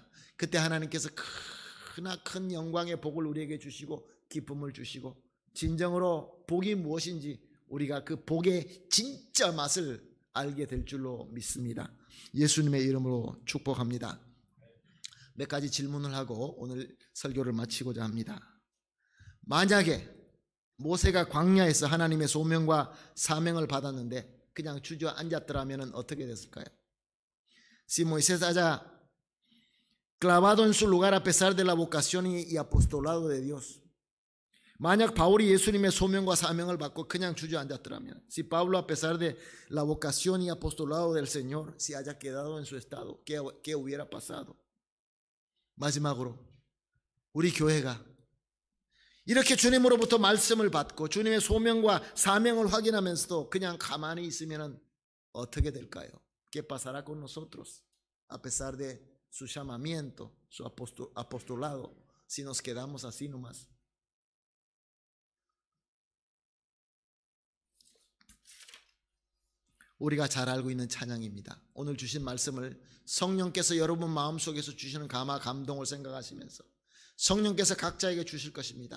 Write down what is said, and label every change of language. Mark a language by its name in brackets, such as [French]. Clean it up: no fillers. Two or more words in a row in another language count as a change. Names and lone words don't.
[Korean] 그때 하나님께서 큰 영광의 복을 우리에게 주시고 기쁨을 주시고 진정으로 복이 무엇인지 우리가 그 복의 진짜 맛을 알게 될 줄로 믿습니다. 예수님의 이름으로 축복합니다. 몇 가지 질문을 하고 오늘 설교를 마치고자 합니다. 만약에 모세가 광야에서 하나님의 소명과 사명을 받았는데 그냥 주저앉았더라면 어떻게 됐을까요? [Spanish] Si Moisés haya clavado en su lugar a pesar de la vocación y apostolado de Dios. [Korean] 만약 바울이 예수님의 소명과 사명을 받고 그냥 주저앉았더라면, [Spanish] si Pablo a pesar de la vocación y apostolado del Señor, si haya quedado en su estado, ¿qué hubiera pasado? [Korean] 마지막으로 우리 교회가 이렇게 주님으로부터 말씀을 받고 주님의 소명과 사명을 확인하면서도 그냥 가만히 있으면 어떻게 될까요? [Spanish] ¿Qué pasará con nosotros? A pesar de su llamamiento, su apostolado, si nos quedamos así nomás. [Korean] 우리가 잘 알고 있는 찬양입니다. 오늘 주신 말씀을 성령께서 여러분 마음속에서 주시는 감동을 생각하시면서 성령께서 각자에게 주실 것입니다.